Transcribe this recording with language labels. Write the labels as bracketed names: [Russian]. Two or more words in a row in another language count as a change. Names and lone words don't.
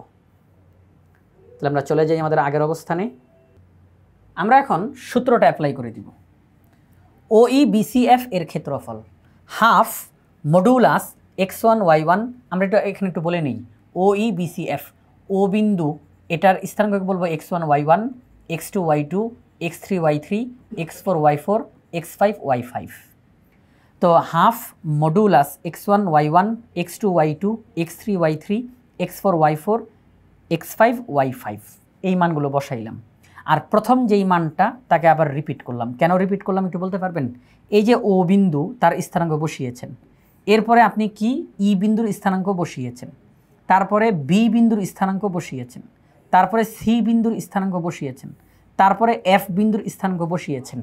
[Bangla] তাহলে আমরা চলে যাই আমাদের আগের অবস্থানে। আমরা এখন সূত্রটা অ্যাপ্লাই করে দিব। ও ই বি সি এফ এর ক্ষেত্রফল [English] half modulus [Bangla] x1 y1। আমরা এটা এখানে একটু বলে নিই। ও ই বি সি এফ, ও বিন্দু, এটার স্থানাঙ্ককে বলবো x1 y1, x2 y2, x3 y3, x4 y4, x5 y5। তো [English] half modulus [Bangla] x1 y1, x2 y2, x3 y3, x4 y4, x5 y5, এই মানগুলো বসাইলাম। আর প্রথম যেই মানটা তাকে আবার রিপিট করলাম। কেন রিপিট করলাম একটু বলতে পারবেন? এই যে ও বিন্দু তার স্থানাঙ্ক বসিয়েছেন, এরপরে আপনি কি ই বিন্দুর স্থানাঙ্ক বসিয়েছেন, তারপরে বি বিন্দুর স্থানাঙ্ক বসিয়েছেন, তারপরে সি বিন্দুর স্থানাঙ্ক বসিয়েছেন, তারপরে এফ বিন্দুর স্থানাঙ্ক বসিয়েছেন।